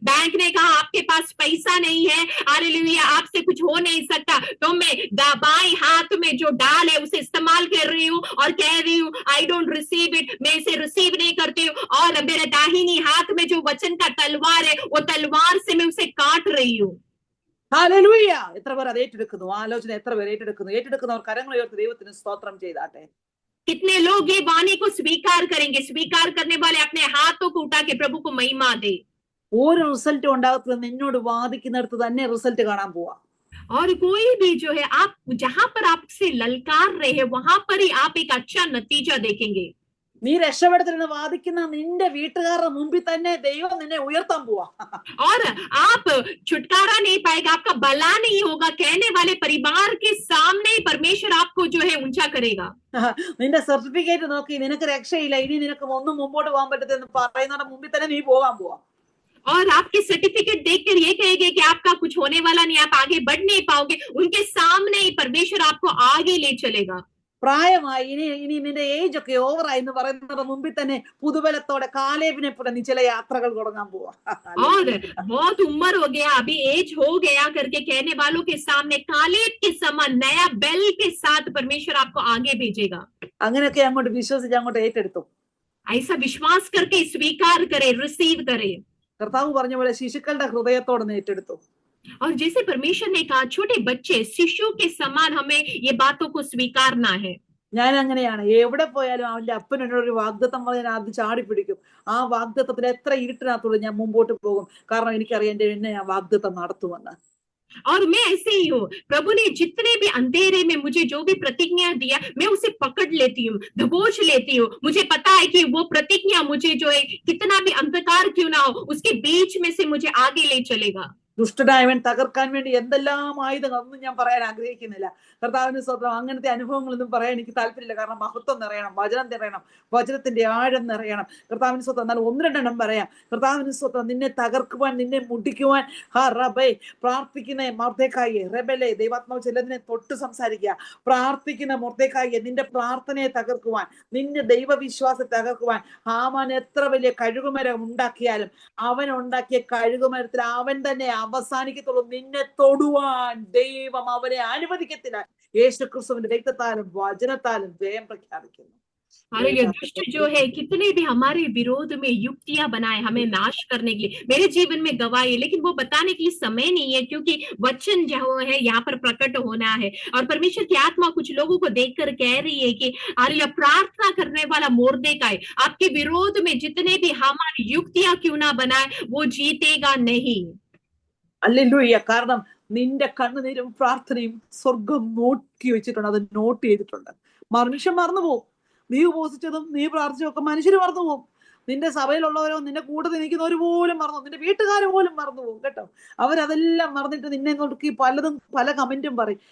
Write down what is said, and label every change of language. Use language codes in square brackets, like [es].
[hi] Bank ने कहा आपके पास पैसा नहीं है, हालेलुया आपसे कुछ हो नहीं सकता, तो मैं बाएं हाथ में जो डाल है उसे इस्तेमाल कर रही हूँ और कह रही हूँ [en] I don't receive it, [hi] मैं इसे रिसीव नहीं करती हूँ। और मेरे दाहिनी हाथ में जो वचन का तलवार है, वो तलवार से मैं उसे काट रही हूँ। [ml] ഹല്ലേലൂയ. എത്ര പേർ അത് ഏറ്റെടുക്കുന്നു? ആലോചന എത്ര പേർ ഏറ്റെടുക്കുന്നു? ഏറ്റെടുക്കുന്നവർ കരങ്ങൾ ഉയർത്തി ദൈവത്തിന് സ്തോത്രം ചെയ്താട്ടെ. [hi] कितने लोग ये वाणी को स्वीकार करेंगे? स्वीकार करने वाले अपने हाथों को उठा के प्रभु को महिमा दे। [ml] ഒരു റിസൾട്ടും ഉണ്ടാകത്തില്ല. നിന്നോട് വാദിക്കുന്നിടത്ത് തന്നെ റിസൾട്ട് കാണാൻ പോവാ. [hi] और कोई भी जो है आप जहां पर आपसे ललकार रहे हैं वहां पर ही आप एक अच्छा नतीजा देखेंगे। [ml] നീ രക്ഷപ്പെടുത്തലെന്ന് വാദിക്കുന്ന നിന്റെ വീട്ടുകാരുടെ മുമ്പിൽ തന്നെ ദൈവം നിന്നെ ഉയർത്താൻ പോവാ. [hi] और आप छुटकारा नहीं पाएगा, आपका भला नहीं होगा, कहने वाले परिवार के सामने ही परमेश्वर आपको जो है ऊंचा करेगा। [ml] നിന്റെ സർട്ടിഫിക്കറ്റ് നോക്കി നിനക്ക് രക്ഷയില്ല, ഇനി നിനക്ക് ഒന്നും മുമ്പോട്ട് പോകാൻ പറ്റത്തെന്ന് പറയുന്നവരുടെ മുമ്പിൽ തന്നെ നീ പോകാൻ പോവാ. [hi] और आपके सर्टिफिकेट देखकर ये कहेंगे कि आपका कुछ होने वाला नहीं, आप आगे बढ़ नहीं पाओगे, उनके सामने ही परमेश्वर आपको आगे ले चलेगा। [ml] പ്രായമായി, ഇനി നിന്റെ ഏജ് ഒക്കെ ഓവറായി എന്ന് പറയുന്നതിന്റെ മുമ്പിൽ തന്നെ പുതുബലത്തോടെ കാലേബിനെ പോലെ നീ ചില യാത്രകൾ തുടങ്ങാൻ പോവാ. [hi] और बहुत उम्र हो गया, अभी एज हो गया करके कहने वालों के सामने कालेब के समान नया बेल के साथ परमेश्वर आपको आगे भेजेगा। [ml] അങ്ങനെയൊക്കെ അങ്ങോട്ട് വിശ്വസിച്ച് അങ്ങോട്ട് ഏറ്റെടുത്തു. [hi] ऐसा विश्वास करके स्वीकार करे, रिसीव करे। [ml] കർത്താവ് പറഞ്ഞ പോലെ ശിശുക്കളുടെ ഹൃദയത്തോടെ നീ ഏറ്റെടുത്തു. [hi] और जैसे परमेश्वर ने कहा छोटे बच्चे शिशु के समान हमें ये बातों को स्वीकारना है। [ml] ഞാൻ അങ്ങനെയാണ്. എവിടെ പോയാലും അവന്റെ അപ്പൻ എന്നോട് ഒരു വാഗ്ദത്തം പറഞ്ഞാൽ അത് ചാടി പിടിക്കും. ആ വാഗ്ദത്തത്തിൽ എത്ര ഇരുട്ടിനകത്തൂടെ ഞാൻ മുമ്പോട്ട് പോകും. കാരണം എനിക്കറിയാം എന്നെ ആ വാഗ്ദത്തം നടത്തുമെന്ന്. [hi] और मैं ऐसे ही हूँ, प्रभु ने जितने भी अंधेरे में मुझे जो भी प्रतिज्ञा दिया मैं उसे पकड़ लेती हूँ, दबोच लेती हूँ। मुझे पता है कि वो प्रतिज्ञा मुझे जो है कितना भी अंधकार क्यों ना हो उसके बीच में से मुझे आगे ले चलेगा। [ml] ദുഷ്ടനായവൻ തകർക്കാൻ വേണ്ടി എന്തെല്ലാം ആയുധങ്ങൾ ഒന്നും ഞാൻ പറയാൻ ആഗ്രഹിക്കുന്നില്ല. കർത്താവിന് സ്വന്തം അങ്ങനത്തെ അനുഭവങ്ങളൊന്നും പറയാൻ എനിക്ക് താല്പര്യമില്ല. കാരണം മഹത്വം നിറയണം, വചനം നിറയണം, വചനത്തിന്റെ ആഴം നിറയണം. കർത്താവിന് സ്വന്തം എന്നാൽ 1-2 പറയാം. കർത്താവിന് സ്വന്തം നിന്നെ തകർക്കുവാൻ, നിന്നെ മുടിക്കുവാൻ പ്രാർത്ഥിക്കുന്ന മൊർദെഖായിയെ, റെബെലെ, ദൈവാത്മാവ് ചിലതിനെ തൊട്ട് സംസാരിക്കുക. പ്രാർത്ഥിക്കുന്ന മൊർദെഖായിയെ, നിന്റെ പ്രാർത്ഥനയെ തകർക്കുവാൻ, നിന്റെ ദൈവവിശ്വാസത്തെ തകർക്കുവാൻ. ഹാമാൻ എത്ര വലിയ കഴുകുമരം ഉണ്ടാക്കിയാലും അവൻ ഉണ്ടാക്കിയ കഴുകുമരത്തിൽ അവൻ തന്നെ അവസാനിക്കത്തുള്ളൂ. നിന്നെ തൊടുവാൻ ദൈവം അവനെ അനുവദിക്കത്തില്ല. യേശു ക്രിസ്തുവിന്റെ രക്തത്താലും വചനത്താലും ജയം പ്രഖ്യാപിക്കുന്നു. [hi] हालेलुया। दुष्ट जो है कितने भी हमारे विरोध में युक्तियां बनाए हमें नाश करने के लिए, मेरे जीवन में गवाही, लेकिन वो बताने के लिए समय नहीं है क्योंकि वचन जो है यहाँ पर प्रकट होना है। और परमेश्वर की आत्मा कुछ लोगों को देखकर कह रही है कि हालेलुया, प्रार्थना करने वाला मोर्देकाई आपके विरोध में जितने भी हमारी युक्तियां क्यों ना बनाए वो जीतेगा नहीं। [ml] ഹല്ലേലൂയ. കാരണം നിന്റെ കണ്ണുനീരും പ്രാർത്ഥനയും സ്വർഗം നോക്കി വെച്ചിട്ടുണ്ട്, അത് നോട്ട് ചെയ്തിട്ടുണ്ട്. മനുഷ്യൻ മറന്നുപോകും. നീ ഉപവസിച്ചതും നീ പ്രാർത്ഥിച്ചതൊക്കെ മനുഷ്യർ മറന്നുപോകും. നിന്റെ സഭയിലുള്ളവരോ നിന്റെ കൂട്ടത്തിൽ നിൽക്കുന്നവർ പോലും മറന്നു, നിന്റെ വീട്ടുകാർ പോലും മറന്നുപോകും കേട്ടോ. അവരതെല്ലാം മറന്നിട്ട് നിന്നെ നോക്കി പലതും പല കമന്റും പറയും.